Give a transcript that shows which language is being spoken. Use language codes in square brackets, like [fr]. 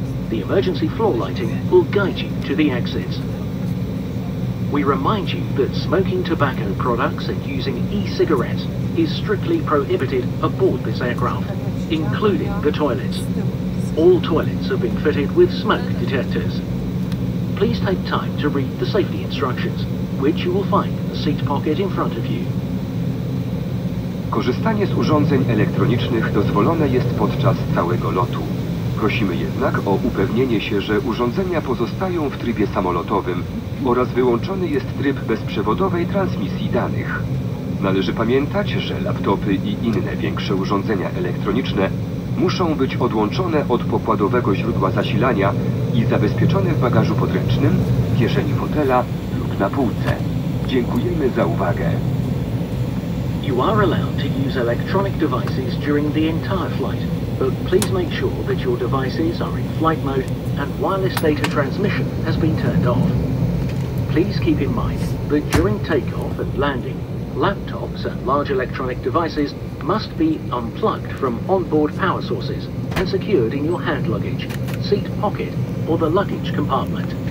[en] The emergency floor lighting will guide you to the exits. We remind you that smoking tobacco products and using e-cigarettes is strictly prohibited aboard this aircraft, including the toilets. All toilets have been fitted with smoke detectors. Please take time to read the safety instructions, which you will find in the seat pocket in front of you. [pl] Korzystanie z urządzeń elektronicznych dozwolone jest podczas całego lotu. Prosimy jednak o upewnienie się, że urządzenia pozostają w trybie samolotowym oraz wyłączony jest tryb bezprzewodowej transmisji danych. Należy pamiętać, że laptopy i inne większe urządzenia elektroniczne muszą być odłączone od pokładowego źródła zasilania i zabezpieczone w bagażu podręcznym, kieszeni fotela lub na półce. Dziękujemy za uwagę. [en] You are allowed to use electronic devices during the entire flight, but please make sure that your devices are in flight mode and wireless data transmission has been turned off. Please keep in mind that during takeoff and landing, laptops and large electronic devices must be unplugged from onboard power sources and secured in your hand luggage, seat pocket, or the luggage compartment.